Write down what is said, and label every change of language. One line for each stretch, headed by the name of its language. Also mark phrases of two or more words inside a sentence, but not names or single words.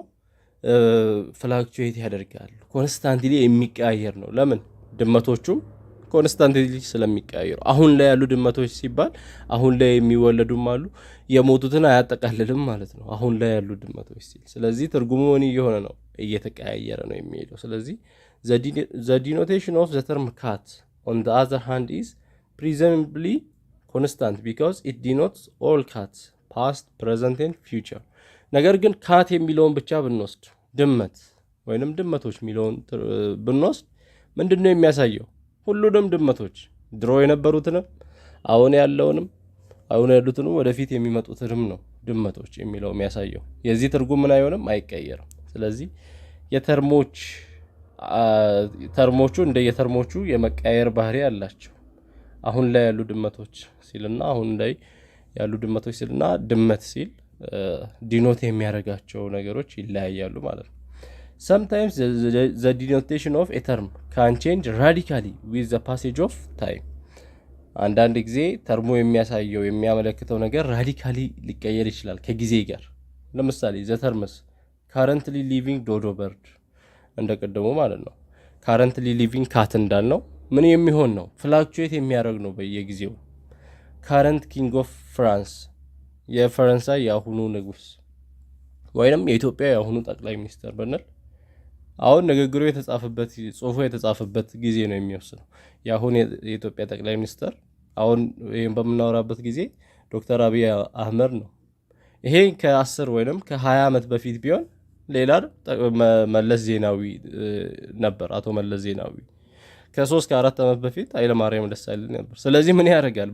Amharic: ፍላክቹዌት ያደርጋል። ኮንስታንትሊ የሚቀያየር ነው። ለምን? ድመቶቹም ኮንስታንትሊ ስለሚቀያየሩ። አሁን ላይ ያሉ ድመቶች ሲባል አሁን ላይ የሚወለዱም አሉ፣ የሞቱትን አያጠቃልልም ማለት ነው አሁን ላይ ያሉ ድመቶች ሲል። ስለዚህ ትርጉሙ ምን እየሆነ ነው? እየተቀያየረ ነው የሚሄደው። ስለዚህ
English: the denotation of the term cat on the other hand is presumably constant because it denotes all cats past, present and future።
Amharic: ነገር ግን ካት የሚለውን ብቻ ብንወስድ ድመት ወይንም ድመቶች የሚለውን ብንወስድ ምንድነው የሚያሳየው? ሁሉንም ድመቶች ድሮ የነበሩትንም አሁን ያለውንም አሁን ያሉትንም ወደፊት የሚመጡትንም ነው ድመቶች የሚለው የሚያሳየው። የዚህ ትርጉም ምን አይሆንም? አይቀየርም። ስለዚህ ተርሞቹ እንደየተርሞቹ የመቀየር ባህሪ አላቸው። አሁን ላይ ያሉ ድመቶች ሲልና አሁን ላይ ያሉ ድመቶች ሲልና ድመት ሲል ዲኖት የሚያደርጋቸው ነገሮች ይለያያሉ ማለት ነው።
English: sometimes the denotation of a term can change radically with the passage of time።
Amharic: አንዳንድ ጊዜ ተርሙ የሚያሳየው የሚያመለክተው ነገር ራዲካሊ ሊቀየር ይችላል ከጊዜ ጋር። ለምሳሌ
English: the terms currently living dodo bird
Amharic: እንደቀደሙ ማለት ነው።
English: currently living cat
Amharic: እንዳልነው ምን የሚሆን ነው? ፍላክቹዌት የሚያደርግ ነው በየጊዜው።
English: current king of France
Amharic: የፈረንሳይ የአሁኑ ንጉስ ወይንም የኢትዮጵያ የአሁኑ ጠቅላይ ሚኒስትር ብንል አሁን ንግግሩ የተጻፈበት ጽሑፉ የተጻፈበት ጊዜ ነው የሚወስነው። የአሁን የኢትዮጵያ ጠቅላይ ሚኒስትር አሁን ይሄን በምናወራበት ጊዜ ዶክተር አብይ አህመድ ነው። ይሄ ከ10 ወይንም ከ20 ዓመት በፊት ቢሆን ሌላ መለስ ዜናዊ ነበር፣ አቶ መለስ ዜናዊ። ከ3 ከ4 ዓመት በፊት ኃይለማርያም ደሳለኝ ነበር። ስለዚህ ምን ያደርጋል?